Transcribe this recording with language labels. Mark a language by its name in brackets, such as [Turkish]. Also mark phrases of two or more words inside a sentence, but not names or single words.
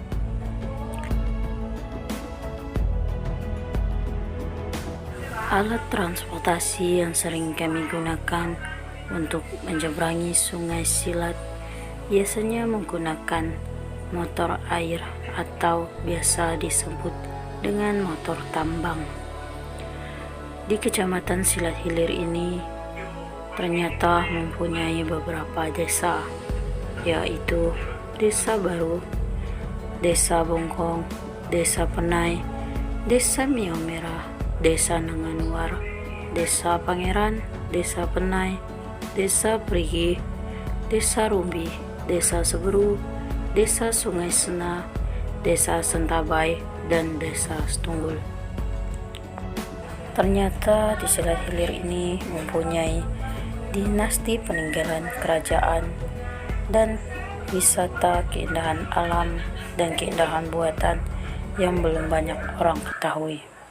[Indonesian] Alat transportasi yang sering kami gunakan untuk menyeberangi Sungai Silat biasanya menggunakan motor air atau biasa disebut dengan motor tambang. Di Kecamatan Silat Hilir ini ternyata mempunyai beberapa desa, yaitu Desa Baru, Desa Bongkong, Desa Penai, Desa Miau Merah, Desa Nanganuar, Desa Pangeran, Desa Penai, Desa Perigi, Desa Rumbi, Desa Seberu, Desa Sungai Sena, Desa Sentabai, dan Desa Setunggul. Ternyata di Silat Hilir ini mempunyai dinasti peninggalan kerajaan dan wisata keindahan alam dan keindahan buatan yang belum banyak orang ketahui.